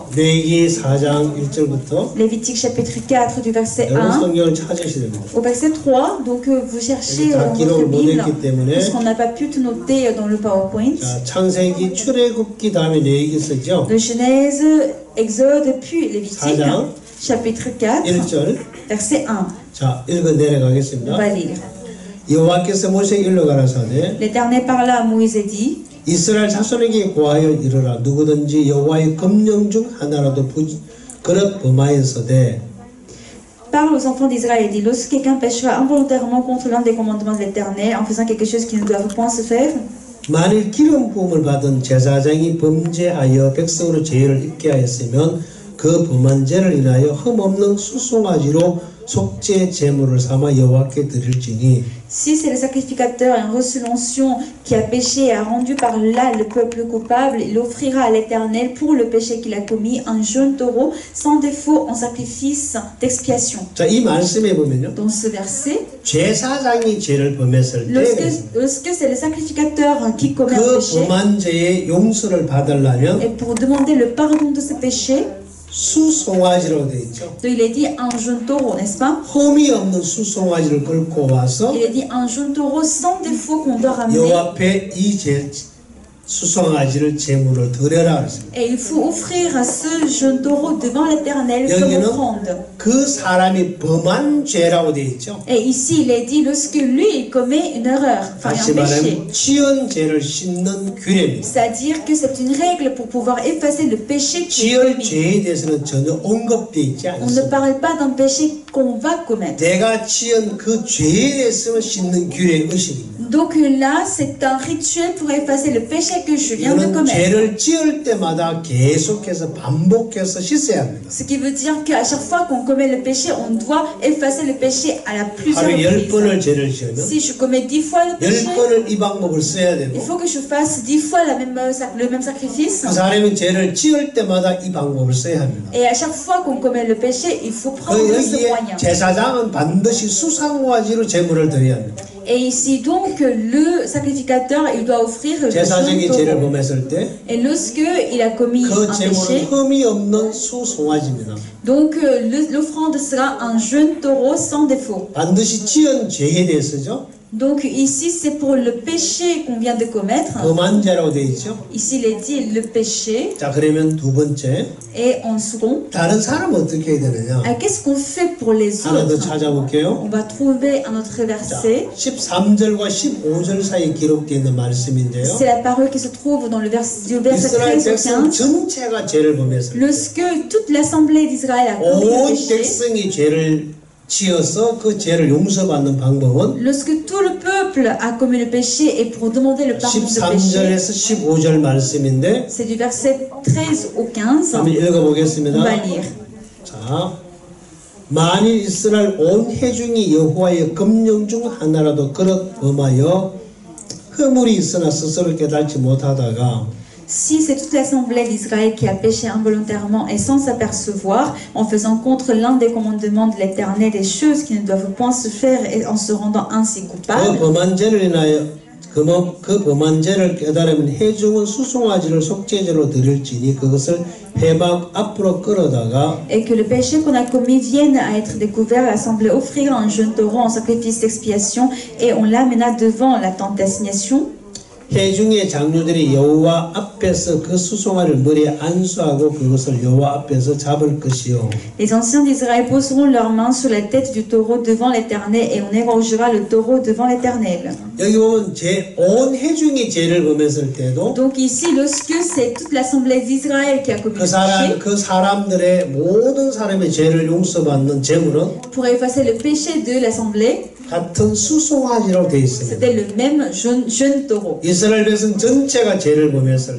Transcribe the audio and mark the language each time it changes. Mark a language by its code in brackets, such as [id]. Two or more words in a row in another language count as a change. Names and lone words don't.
[ko] 레위기 4장 1절부터 [fr] Lévitique chapitre 4 du verset [ko] 여러분 1 성경을 찾으셔야 됩니다. [fr] au verset 3. Donc vous cherchez [ko] 다 [fr] votre [ko] 기록을 [fr] Bible [ko] 못했기 때문에 [fr] parce qu'on n'a pas pu tout noter dans le PowerPoint. [ko] 자, 창세기 출애굽기 다음에 레위기서죠. [fr] De Genèse, Exode puis Lévitique [ko] 4장 [fr] chapitre 4 [ko] 1절. [fr] verset 1. [ko] 자, 읽어 [fr] On [ko] 내려가겠습니다. [fr] va lire. [ko] 여호와께서 모세에게 일러가라사대 [fr] L'Éternel parla à Moïse et dit, [ko] 이스라엘 자손에게 고하여 이르라 누구든지 여호와의 검령 중 하나라도 그릇 범하였으되 [fr] parle aux enfants d'Israël et dit, lorsque quelqu'un péchera involontairement contre l'un des commandements de l'Éternel en faisant quelque chose qui ne doit point se faire, [ko] 만일 기름 부음을 받은 제사장이 범죄하여 백성으로 죄를 입게 하였으면 그 범한 죄를 인하여 흠없는 수송아지로 속죄 제물을 삼아 여호와께 드릴지니 [fr] si c'est le sacrificateur ayant reçu l'onction qui a péché et a rendu par là le peuple coupable, il offrira à l'Éternel pour le péché qu'il a commis un jeune taureau sans défaut en sacrifice d'expiation. [ko] 자, 이 말씀에 보면요. [fr] Dans ce verset, [ko] 제사장이 죄를 범했을 때 [fr] lorsque c'est le sacrificateur qui commet un [ko] 그 [fr] péché, [ko] 범한 죄의 용서를 받으려면 [fr] et pour demander le pardon de ce péché, [ko] 수송아지로 되어 있죠. [fr] donc il est dit un jeune taureau, n'est-ce pas? [ko] 흠이 없는 수송아지를 끌고 와서 [fr] Il est dit un jeune taureau sans défaut qu'on doit ramener. [ko] 여호와 앞에 이 수송아지를 제물로 드려라 그랬습니다. [fr] Et il faut offrir à ce jeune taureau devant l'Éternel comme [ko] 여기는 [fr] offrande. [ko] 그 사람이 범한 죄라고 되어 있죠. [fr] Et ici, il est dit lorsque lui il commet une erreur, enfin [ko] 다시 [fr] un péché. [ko] 말하면 지은 죄를 씻는 규례입니다. [fr] C'est-à-dire que c'est une règle pour pouvoir effacer le péché qui est [ko] 지을 [fr] commis. [ko] 죄에 대해서는 전혀 언급되어 있지 [fr] On ne [ko] 않습니다. [fr] parle pas d'un péché qu'on va commettre. [ko] 내가 지은 그 죄에 대해서는 씻는 규례의 의식입니다. [fr] Donc là, c'est un rituel pour effacer le péché péché que je viens de commettre. [ko] 죄를 지을 때마다 계속해서 반복해서 씻어야 합니다. [fr] Ce qui veut dire qu'à chaque fois qu'on commet le péché, on doit effacer le péché à la plusieurs [ko] 하루에 [fr] reprises. [ko] 10번을 죄를 지으면 [fr] Si je commets 10 fois le péché, [ko] 10번을 이 방법을 써야 되고 [fr] il faut que je fasse 10 fois le même sacrifice. [ko] 그 사람이 죄를 지을 때마다 이 방법을 써야 합니다. [fr] Et à chaque fois qu'on commet le péché, il faut prendre ce moyen. [ko] 제사장은 반드시 수상화지로 제물을 드려야 합니다. [fr] Et ici donc le sacrificateur il doit offrir le [ko] 제사장이 죄를 범했을 때 [fr] et lorsque il a commis [ko] 그 [fr] un péché, [ko] 제물은 흠이 없는 수송아지입니다. [fr] donc l'offrande sera un jeune taureau sans défaut. [ko] 반드시 지은 죄에 대해서죠. [fr] Donc ici c'est pour le péché qu'on vient de commettre. [ko] 범한 죄라고 되어 있죠. [fr] Ici il est dit le péché. [ko] 자 그러면 두 번째. [fr] Et en second. [ko] 다른 사람은 어떻게 해야 되느냐? [fr] Qu'est-ce qu'on fait pour les autres? [ko] 하나 더 찾아볼게요. [fr] On va trouver un autre verset. [ko] 자, 13절과 15절 사이에 기록되어 있는 말씀인데요. [fr] C'est la parole qui se trouve dans le verset 13 au 15. [ko] 전체가 죄를 범했을 때 [fr] Lorsque toute l'assemblée d'Israël a commis le péché. [ko] 백성이 죄를 지어서 그 죄를 용서받는 방법은 [fr] lorsque tout le peuple a commis le péché et pour demander le pardon du péché. [ko] 13절에서 15절 말씀인데 [fr] C'est du verset 13 au 15. [ko] 한번 읽어보겠습니다. [fr] On va lire. [ko] 자, 만일 이스라엘 온 회중이 여호와의 금령 중 하나라도 그릇 범하여 허물이 있으나 스스로 깨닫지 못하다가 [fr] Si c'est toute l'assemblée d'Israël qui a péché involontairement et sans s'apercevoir, en faisant contre l'un des commandements de l'Éternel des choses qui ne doivent point se faire et en se rendant ainsi coupable, [ko] 그 범한 죄를 깨달으면 회중은 수송아지를 속죄제로 드릴지니 그것을 회막 앞으로 끌어다가 [fr] et que le péché qu'on a commis vienne à être découvert, l'assemblée offrira un jeune taureau en sacrifice d'expiation et on l'amena devant la tente d'assignation. [ko] 회중의 장로들이 여호와 앞에서 그 수송아를 머리에 안수하고 그것을 여호와 앞에서 잡을 것이요. [fr] Les anciens d'Israël poseront leurs mains sur la tête du taureau devant l'Éternel et on égorgera le taureau devant l'Éternel. [ko] 여기 보면 온 회중이 죄를 범했을 때도 [fr] Donc ici lorsque c'est toute l'assemblée d'Israël qui a commis le péché, [ko] 그 사람들의 모든 사람의 죄를 용서받는 제물은 [fr] pour effacer le péché de l'assemblée, [ko] 같은 수송아지로 되어 있습니다. [fr] c'était le même jeune taureau. [ko] 이스라엘 백성 전체가 죄를 범했을